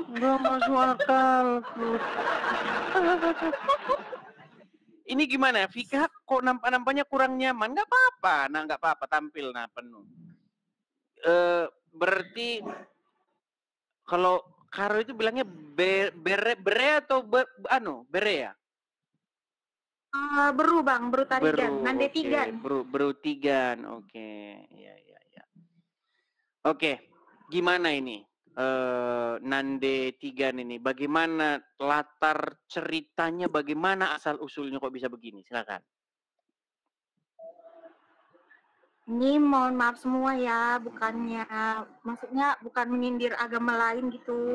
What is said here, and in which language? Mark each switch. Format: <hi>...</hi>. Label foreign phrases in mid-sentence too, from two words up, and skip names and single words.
<id>Nggak masuk akal. Ini gimana, Vika? Kok nampaknya kurang nyaman? Nggak apa-apa. Nah, nggak apa-apa. Tampil, penuh. Berarti kalau Karo itu bilangnya bere atau bere ya? Beru Bang, beru tarigan, nande tigan. Beru tigan, oke. Ya. Oke, gimana ini nande tigan ini? Bagaimana latar ceritanya? Bagaimana asal usulnya kok bisa begini? Silakan. Ini mohon maaf semua ya, maksudnya bukan menyindir agama lain gitu.</id>